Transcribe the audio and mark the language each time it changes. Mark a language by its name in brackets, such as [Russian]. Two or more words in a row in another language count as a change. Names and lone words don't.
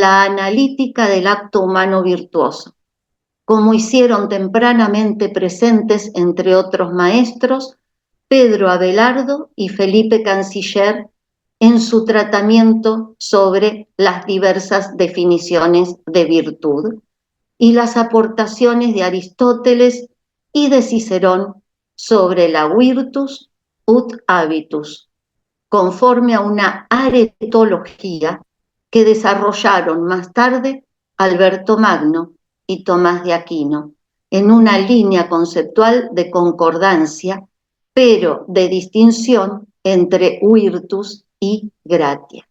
[Spanish] la analítica del acto humano virtuoso, como hicieron tempranamente presentes, entre otros maestros, Pedro Abelardo y Felipe Canciller en su tratamiento sobre las diversas definiciones de virtud y las aportaciones de Aristóteles y de Cicerón sobre la [Latin] virtus ut habitus, [Spanish] conforme a una aretología que desarrollaron más tarde Alberto Magno y Tomás de Aquino, en una línea conceptual de concordancia, pero de distinción entre virtus y gratia.